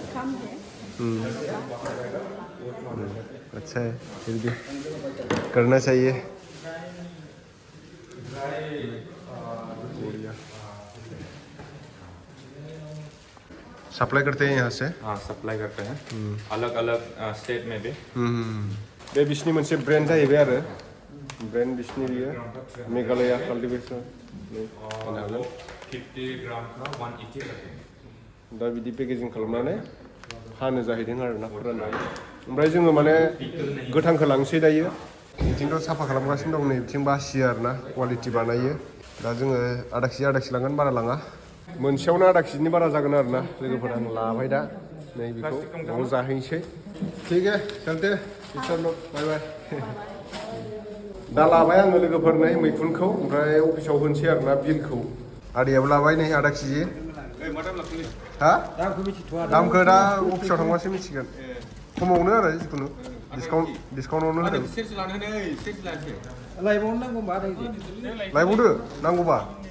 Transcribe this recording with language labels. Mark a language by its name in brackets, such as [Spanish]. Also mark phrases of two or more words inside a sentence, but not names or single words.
[Hindi] अच्छा है फिर भी करना चाहिए सप्लाई करते हैं यहाँ से हाँ सप्लाई करते हैं अलग अलग स्टेट में भी [Bodo] बे बिसनि मोनसे ब्रेन्ड जाहैबाय आरो ब्रेन्ड बिसनि बियो मेघालया काल्टिभेशन [Hindi] और 50 ग्राम का 180 करते हैं [Bodo] दा बिदि पेकेजिं खालामनानै फानो जाहैदों आरो ना फोराननानै ओमफ्राय जोङो माने गोथांखौ लांसै दायो बिथिंथ' साफा खालामगासिनो दं नै बिथिं बासियो आरो ना क्वालिटि बानायो दा जोङो आधा केजि लांगोन बारा लाङा मोनसेयावनो आधा केजिनि बारा जागोन आरो ना लोगोफोर आं लाबाय दा नै बेखौ न'आव जाहैनोसै [Hindi] ठीक है चलते [English] bye bye [Bodo] दा लाबाय आङो लोगोफोर नै मैखुनखौ ओमफ्राय अफिसाव होनोसै आरो ना बिलखौ आदैयाबो लाबाय नै आधा केजि हा दामखौ दा अफिसाव थांबासो मिथिगोन खमावनो आरो जिखुनु डिसकाउन्टआवनो होदों लायबावदो नांगौबा